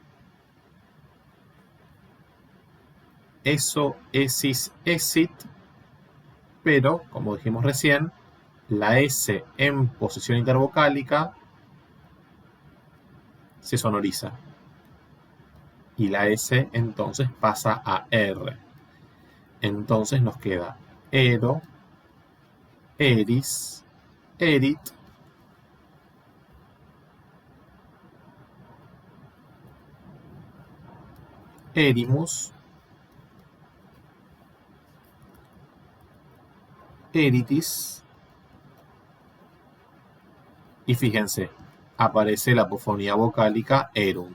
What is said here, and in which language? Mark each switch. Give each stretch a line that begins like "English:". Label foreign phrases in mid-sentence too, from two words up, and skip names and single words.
Latin: Eso, esis, esit,
Spanish: pero, como dijimos recién, la S en posición intervocálica se sonoriza. Y la S entonces pasa a R. Entonces nos queda
Latin: ero, eris, erit, erimus, eritis.
Spanish: Y fíjense, aparece la apofonía vocálica erunt.